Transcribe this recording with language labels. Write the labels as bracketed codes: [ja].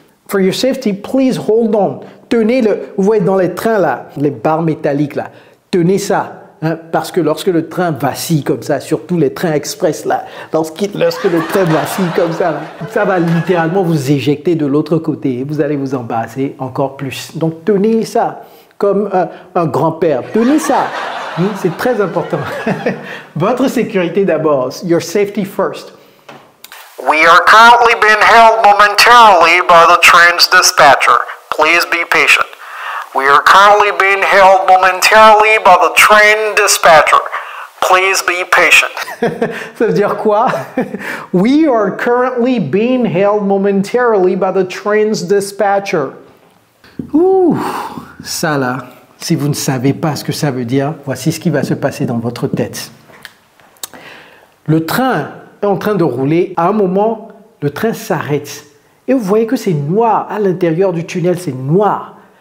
[en] For your safety, please hold on. [fr] Tenez-le, vous voyez dans les trains là, les barres métalliques là, tenez ça. Hein, parce que lorsque le train vacille comme ça, surtout les trains express là, lorsque le train vacille comme ça, là, ça va littéralement vous éjecter de l'autre côté et vous allez vous embarrasser encore plus. Donc tenez ça comme un grand-père, tenez ça, c'est très important. Votre sécurité d'abord, [en] your safety first. We are currently being held momentarily by the train's dispatcher. Please be patient. We are currently being held momentarily by the train dispatcher. Please be patient. [fr] Ça veut dire quoi? [en] We are currently being held momentarily by the train's dispatcher. [fr] Ouh, ça là, si vous ne savez pas ce que ça veut dire, voici ce qui va se passer dans votre tête. Le train est en train de rouler. À un moment, le train s'arrête. Et vous voyez que c'est noir. À l'intérieur du tunnel, c'est noir.